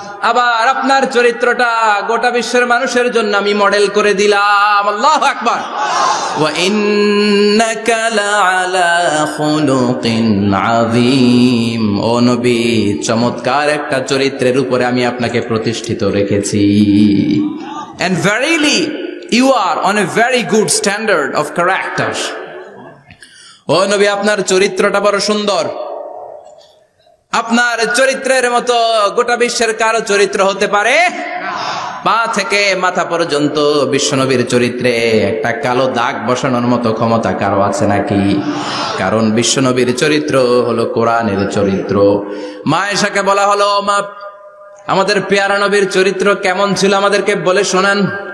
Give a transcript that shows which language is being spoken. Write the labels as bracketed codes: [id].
[bn] আবার আপনার চরিত্রটা গোটা বিশ্বের মানুষের জন্য আমি মডেল করে দিলাম। আল্লাহু আকবার। [ar] ওয়া ইন্নাকা লাআলা খুলুকিন আযীম। [bn] ও নবী, চমৎকার একটা চরিত্রের উপরে আমি আপনাকে প্রতিষ্ঠিত রেখেছি। [en] And verily you are on a very good standard of character. [bn] ও নবী, আপনার চরিত্রটা বড় সুন্দর। আপনার চরিত্রের মতো গোটা বিশ্বের কারো চরিত্র হতে পারে না। পা থেকে মাথা পর্যন্ত বিশ্বনবীর চরিত্রে একটা কালো দাগ বসানোর মতো ক্ষমতা কারো আছে নাকি? কারণ বিশ্বনবীর চরিত্র হলো কোরআনের চরিত্র। মা আয়েশাকে বলা হলো, মা আমাদের পেয়ারা নবীর চরিত্র কেমন ছিল আমাদেরকে বলে শোনান।